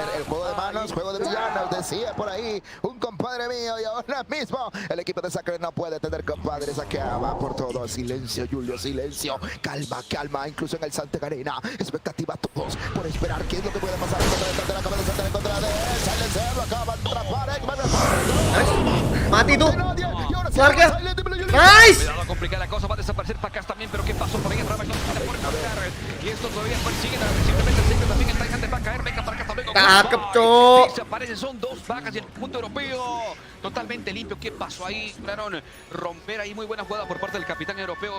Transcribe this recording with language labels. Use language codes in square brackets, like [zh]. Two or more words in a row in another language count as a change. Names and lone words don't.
[es] El juego de manos, juego de villanos, decía por ahí un compadre mío, y ahora mismo el equipo de Secret no puede tener compadres. Aquí va por todo. Silencio, Julio, silencio. Calma, incluso en el Santa Carena. Expectativa a todos por esperar qué es lo que puede pasar. En contra de Silencer, lo acaban de atrapar. [id] Mati tuh. Keluarga. [es] Nice. Cuidado, complicada la cosa, va a desaparecer Pacas también, pero ¿qué pasó por ahí? Ravage no se puede pasar. Y esto todavía persiguen simplemente el Secret también. El Tyrant va a caer, venga para acá, hasta luego. [id] Cakep, Cok. [es] Desaparecen, son 2 bajas y el punto europeo totalmente limpio. ¿Qué pasó ahí? Lograron romper ahí, muy buena jugada por parte del capitán europeo.